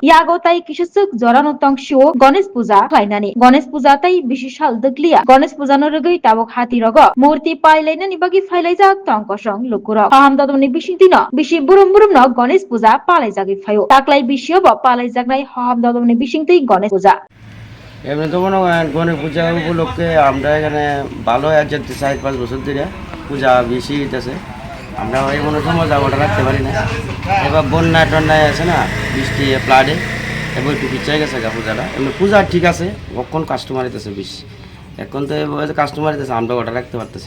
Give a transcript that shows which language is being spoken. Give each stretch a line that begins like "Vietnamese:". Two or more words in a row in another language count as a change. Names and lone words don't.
Kok Borok: Ya gotai kisa sug jorano tongshio Ganesh Puja fainani. Ganesh Puja tai bisi sal deglia. Ganesh Puja no rugui tabuk hatirogo murti pailainani bagi failajak tongko songlukurok. Hahamdadumni bisintino bisi burum no Ganesh Puja palaijagi fayo. Taklai bisio bo palaijaknai hahamdadumni bisingtei Ganesh Puja.
Bangla: এমনি তো মনে করেন গণেশ পূজা উপলক্ষে আমরা এখানে ভালো একজন 4-5 বছর ধরে পূজা বেশি হইতেছে। আমরা এই কোনো সময় জায়গাটা রাখতে পারি না। এবার বন্যা টন্যায় আছে না, বৃষ্টি ফ্লাডে এবার একটু পিছিয়ে গেছে পূজাটা। এমনি পূজা ঠিক আছে, কখন কাস্টমার হইতেছে বেশি। এখন তো কাস্টমার হইতেছে, আমরা ওটা রাখতে পারতেছি।